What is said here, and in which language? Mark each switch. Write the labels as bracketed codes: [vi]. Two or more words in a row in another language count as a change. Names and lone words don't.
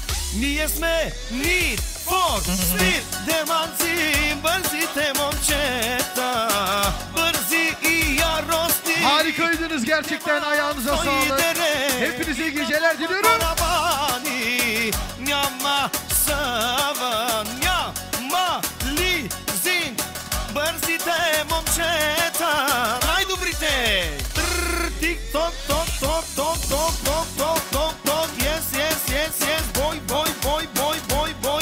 [bg] Ние сме Need for Speed. Деманци, бързите момчета, бързи и яростни. [tr] Harikaydınız gerçekten, ayağınıza sağlık. Hepinize iyi geceler diliyorum. Arabani, [bg] няма съвън, няма лизинг, бързите момчета, най-добрите. Тик-ток, ток, ток, ток, ток, ток, ток, ток, ток, [en] yes, yes, yes, yes, [bg] бой, бой, бой, бой, бой, бой.